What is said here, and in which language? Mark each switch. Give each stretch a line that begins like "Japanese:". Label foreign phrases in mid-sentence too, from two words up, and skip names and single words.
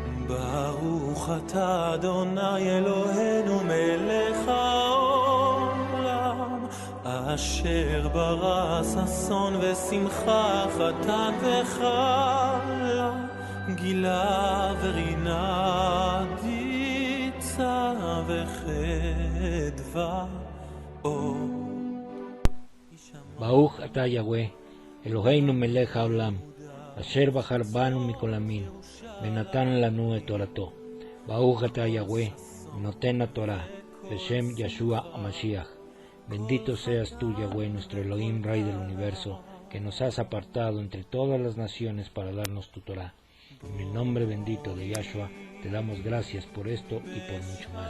Hebrew: ברוך אתה אדוני אלוהינו מלך העולם אשר ברא ששון ושמחה חתן וכלה גילה ורינה דיצה וחדווה אור. ברוך אתה יהוה אלוהינו מלך העולם אשר בחר בנו מכל המין ונתן לנו את תורתו. ברוך אתה Yahweh, נותן la Torah, בשם ישוע משיח.
Spanish: Bendito seas tú, Yahweh, nuestro Elohim, Rey del universo, que nos has apartado entre todas las naciones para darnos tu Torah. En el nombre bendito de Yahshua, te damos gracias por esto y por mucho más.